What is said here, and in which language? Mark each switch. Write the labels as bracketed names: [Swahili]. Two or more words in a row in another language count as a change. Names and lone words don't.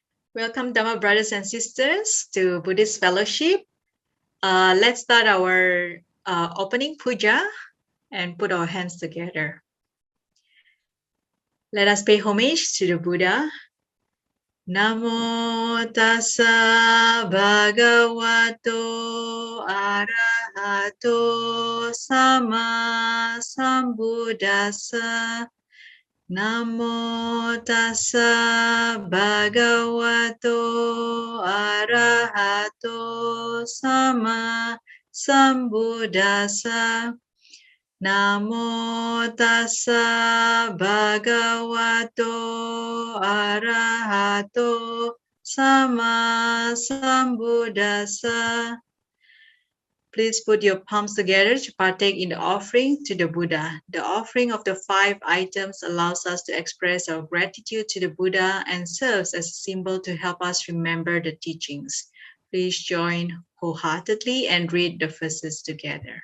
[English] Welcome, Dhamma brothers and sisters, to Buddhist Fellowship. Let's start our opening puja and put our hands together. Let us pay homage to the Buddha. [Pali] Namo tassa bhagavato arahato sama sambuddhassa. Namo tassa bhagavato arahato sama sambuddhassa. Namo tassa bhagavato arahato sama sambuddhassa. [English] Please put your palms together to partake in the offering to the Buddha. The offering of the 5 items allows us to express our gratitude to the Buddha and serves as a symbol to help us remember the teachings. Please join wholeheartedly and read the verses together.